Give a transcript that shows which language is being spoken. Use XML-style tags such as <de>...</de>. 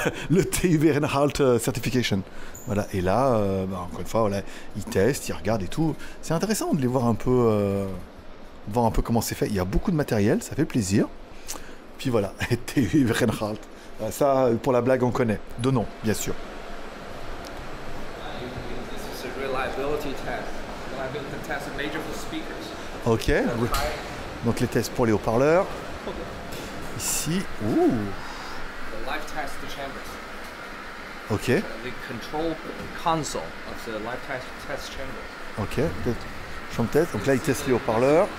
<fr>Le TUV Reinhardt Certification. Voilà, et là, encore une fois, voilà, ils testent, ils regardent et tout. C'est intéressant de les voir un peu comment c'est fait. Il y a beaucoup de matériel, ça fait plaisir. Puis voilà, TUV Reinhardt. Ça, pour la blague, on connaît. De nom, bien sûr.</fr> <en>This is a reliability test. Reliability test is major for speakers.</en> <fr>Ok, donc les tests pour les haut-parleurs. Ici, ouh.</fr> <en>The live test the chambers. Ok, The control console of the live test chamber.</en> <fr>ok, chambre de test. Donc là, ils testent les haut-parleurs.</fr>